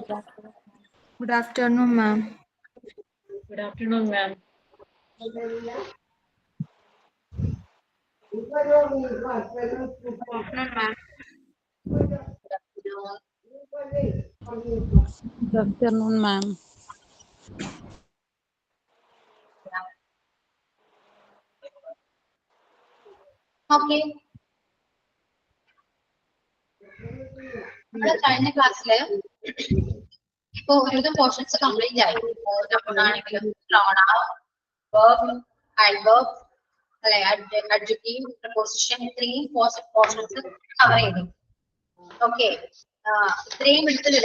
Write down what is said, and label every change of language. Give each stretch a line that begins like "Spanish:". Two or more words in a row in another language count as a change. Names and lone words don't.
English: Good afternoon, ma'am. Good afternoon, ma'am. Good afternoon, ma'am. Okay.
Malayalam: നമ്മുടെ കഴിഞ്ഞ ക്ലാസ്സില് ഇപ്പൊ ഒരുവിധം
English: portions complete
Malayalam: ആയി.
English: ആണെങ്കിലും adverb, അല്ലെ adjective, preposition,
Malayalam: ഇത്രയും
English: portions cover
Malayalam: ചെയ്തു. ഓക്കെ, ഇത്രയും എടുത്തില്ല.